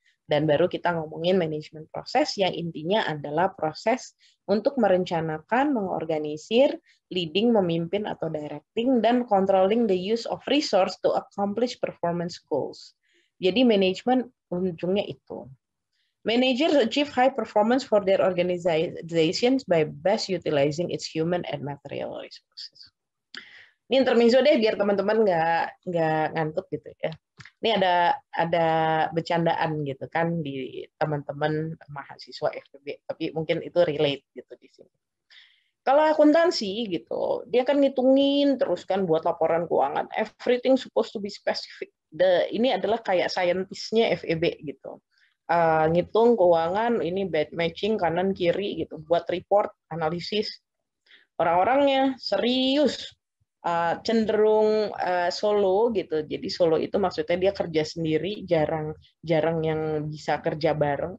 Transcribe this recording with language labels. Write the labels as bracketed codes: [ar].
[id] Dan baru kita ngomongin manajemen proses yang intinya adalah proses untuk merencanakan, mengorganisir, leading, memimpin atau directing, dan [en] controlling the use of resource to accomplish performance goals. [id] Jadi manajemen ujungnya itu. [en] Managers achieve high performance for their organizations by best utilizing its human and material resources. [id] Ini intermezzo deh biar teman-teman nggak ngantuk gitu ya. Ini ada bercandaan gitu kan di teman-teman mahasiswa FEB, tapi mungkin itu relate gitu di sini. Kalau akuntansi gitu, dia kan ngitungin terus kan buat laporan keuangan. [en] Everything supposed to be specific. [id] Ini adalah kayak saintisnya FEB gitu. Ngitung keuangan, ini bad matching kanan kiri gitu, buat report, analisis. Orang-orangnya serius, cenderung solo gitu. Jadi solo itu maksudnya dia kerja sendiri, jarang yang bisa kerja bareng.